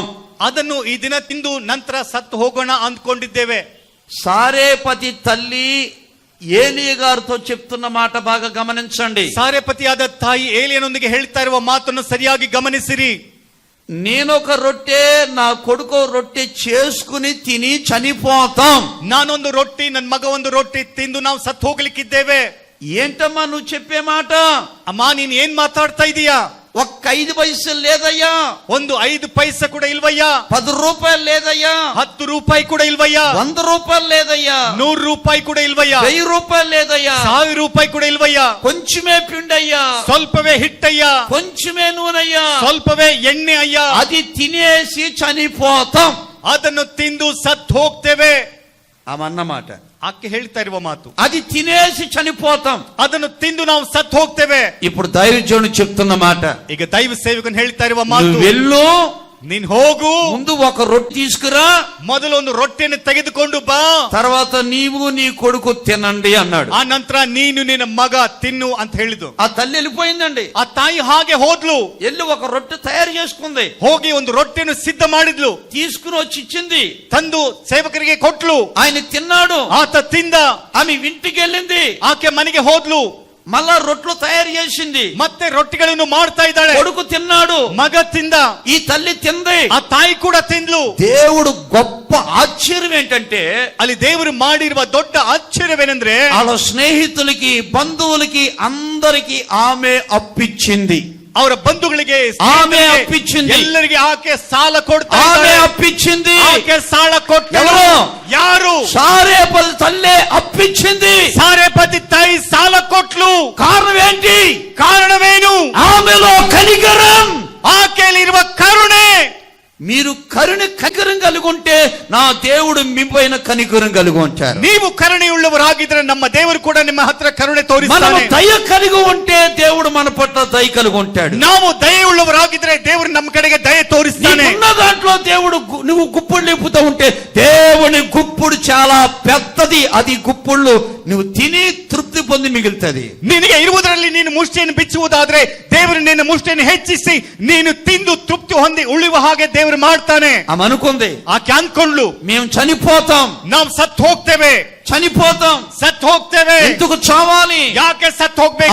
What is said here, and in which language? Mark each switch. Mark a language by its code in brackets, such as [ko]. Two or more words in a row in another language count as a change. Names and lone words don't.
[kn] ಅದನ್ನು ಈ ದಿನ ತಿಂದು ನಂತರ ಸತ್ತು ಹೋಗೋಣ ಅಂದ್ಕೊಂಡಿದ್ದೇವೆ. [te] సారేపతి తల్లి ఏలి గారితో చెప్తున్న మాట బాగా గమనించండి. [kn] ಸಾರೆಪತಿಯಾದ ತಾಯಿ ಏಲಿಯನೊಂದಿಗೆ ಹೇಳ್ತಾ ಇರುವ ಮಾತನ್ನು ಸರಿಯಾಗಿ ಗಮನಿಸಿರಿ. [te] నేనొక రొట్టె, నా కొడుకు రొట్టె చేసుకుని తిని చనిపోతాం. [kn] ನಾನೊಂದು ರೊಟ್ಟಿ, ನನ್ನ ಮಗ ಒಂದು ರೊಟ್ಟಿ ತಿಂದು ನಾವು ಸತ್ತು ಹೋಗ್ಲಿಕ್ಕಿದ್ದೇವೆ. [te] ఏంటమ్మా నువ్వు చెప్పే మాట? [kn] ಅಮ್ಮ ನೀನ್ ಏನ್ ಮಾತಾಡ್ತಾ ಇದೀಯಾ? [te] ఒక్క 5 పైసలు లేదయ్యా, [kn] ಒಂದು 5 ಪೈಸೆ ಕೂಡ ಇಲ್ವಯ್ಯ, [te] 10 రూపాయలు లేదయ్యా, [kn] 10 ರೂಪಾಯಿ ಕೂಡ ಇಲ್ವಯ್ಯ, [te] 100 రూపాయలు లేదయ్యా, [kn] 100 ರೂಪಾಯಿ ಕೂಡ ಇಲ್ವಯ್ಯ, [te] 1000 రూపాయలు లేదయ్యా, [kn] 1000 ರೂಪಾಯಿ ಕೂಡ ಇಲ್ವಯ್ಯ, [te] కొంచెమే పిండయ్యా, [kn] ಸ್ವಲ್ಪವೇ ಹಿಟ್ಟಯ್ಯ, [te] కొంచెమే నూనయ్యా, [kn] ಸ್ವಲ್ಪವೇ ಎಣ್ಣೆ ಅಯ್ಯ, [te] అది తినేసి చనిపోతాం. [kn] ಅದನ್ನು ತಿಂದು ಸತ್ತು ಹೋಗ್ತೇವೆ. [te] అన్నమాట [kn] ಆಕೆ ಹೇಳ್ತಾ ಇರುವ ಮಾತು, [te] అది తినేసి చనిపోతాం, [kn] ಅದನ್ನು ತಿಂದು ನಾವು ಸತ್ತು ಹೋಗ್ತೇವೆ. [te] ఇప్పుడు దైవజనుడు చెప్తున్న మాట, [kn] ಈಗ ದೈವ ಸೇವಕನು ಹೇಳ್ತಾ ಇರುವ ಮಾತು, [te] వెళ్ళు, [kn] ನೀನ್ ಹೋಗು, [te] ముందు ఒక రొట్టె తీసుకురా, [kn] ಮೊದಲು ಒಂದು ರೊಟ್ಟಿಯನ್ನು ತೆಗೆದುಕೊಂಡು ಬಾ, [te] తర్వాత నీవు నీ కొడుకు తినండి అన్నాడు. [kn] ಆ ನಂತರ ನೀನು ನಿನ್ನ ಮಗ ತಿನ್ನು ಅಂತ ಹೇಳಿದ್ದು. [te] ఆ తల్లి వెళ్ళిపోయిందండి. [kn] ಆ ತಾಯಿ ಹಾಗೆ ಹೋದ್ಲು, [te] వెళ్ళి ఒక రొట్టె తయారు చేసుకుంది, [kn] ಹೋಗಿ ಒಂದು ರೊಟ್ಟಿಯನ್ನು ಸಿದ್ಧ ಮಾಡಿದ್ಲು, [te] తీసుకుని వచ్చి ఇచ్చింది, [kn] ತಂದು ಸೇವಕರಿಗೆ ಕೊಟ್ಲು, [te] ఆయన తిన్నాడు, [kn] ಆತ ತಿಂದ, [te] ఆమె ఇంటికి వెళ్ళింది, [kn] ಆಕೆ ಮನೆಗೆ ಹೋದ್ಲು, [te] మళ్ళా రొట్టెలు తయారు చేసింది, [kn] ಮತ್ತೆ ರೊಟ್ಟಿಗಳನ್ನು ಮಾಡ್ತಾ ಇದ್ದಾಳೆ, [te] కొడుకు తిన్నాడు, [kn] ಮಗ ತಿಂದ, [te] ఈ తల్లి తింది, [kn] ಆ ತಾಯಿ ಕೂಡ ತಿಂದ್ಲು. [te] దేవుడు గొప్ప ఆశ్చర్యం ఏంటంటే, [kn] ಅಲ್ಲಿ ದೇವರು ಮಾಡಿರುವ ದೊಡ್ಡ ಆಶ್ಚರ್ಯವೇನೆಂದ್ರೆ, [te] వాళ్ళ స్నేహితులకి బంధువులకి అందరికి ఆమె అప్పిచ్చింది, [kn] ಅವರ ಬಂಧುಗಳಿಗೆ [te] ఆమె అప్పిచ్చింది, [kn] ಎಲ್ಲರಿಗೆ ಆಕೆ ಸಾಲ ಕೊಡ್ತಾ [te] ఆమె [kn] ಇದ್ದಾಳೆ. [te] అప్పిచ్చింది. [kn] ಆಕೆ ಸಾಲ ಕೊಟ್ಟ [te] ఎవరు? [kn] ಯಾರು? [te] సారేపతి తల్లే అప్పిచ్చింది. [kn] ಸಾರೆಪತಿ ತಾಯಿ ಸಾಲ ಕೊಟ್ಲು. [te] కారణం ఏంటి? [kn] ಕಾರಣವೇನು? [te] ఆమెలో కనికరం, [kn] ಆಕೆಯಲ್ಲಿರುವ ಕರುಣೆ. [te] మీరు కనికరం కలిగి ఉంటే నా దేవుడు మీ పైన కనికరం కలిగి ఉంటారు. [kn] ನೀವು ಕರುಣೆಯುಳ್ಳವರಾಗಿದ್ರೆ ನಮ್ಮ ದೇವರು ಕೂಡ ನಿಮ್ಮ ಹತ್ರ ಕರುಣೆ [te] మనం [kn] ತೋರಿಸ್ತಾನೆ. [te] దయ కలిగి ఉంటే దేవుడు మన పట్ల దయ కలిగి ఉంటాడు. [kn] ನಾವು ದಯೆಯುಳ್ಳವರಾಗಿದ್ರೆ ದೇವರು ನಮ್ಮ ಕಡೆಗೆ ದಯೆ ತೋರಿಸ್ತಾನೆ. [te] ఉన్న దాంట్లో దేవుడు నువ్వు గుప్పుడు నింపుతూ ఉంటే దేవుని గుప్పుడు చాలా పెద్దది, అది గుప్పుళ్ళు నువ్వు తిని తృప్తి పొంది మిగులుతుంది. [kn] ನಿನಗೆ ಇರುವುದರಲ್ಲಿ ನೀನು ಮುಷ್ಟಿಯನ್ನು ಬಿಚ್ಚುವುದಾದ್ರೆ ದೇವರು ನಿನ್ನ ಮುಷ್ಟಿಯನ್ನು ಹೆಚ್ಚಿಸಿ ನೀನು ತಿಂದು ತೃಪ್ತಿ ಹೊಂದಿ ಉಳಿಯುವ ಹಾಗೆ ದೇವರು ಮಾಡ್ತಾನೆ. [te] ఆమె అనుకుంది, [kn] ಆಕೆ ಅಂದ್ಕೊಂಡ್ಲು, [te] మేము చనిపోతాం, [kn] ನಾವು ಸತ್ತು ಹೋಗ್ತೇವೆ, [te] చనిపోతాం. [kn] ಸತ್ತು ಹೋಗ್ತೇವೆ. [te] ఎందుకు చావాలి? [kn] ಯಾಕೆ ಸತ್ತು ಹೋಗ್ಬೇಕು?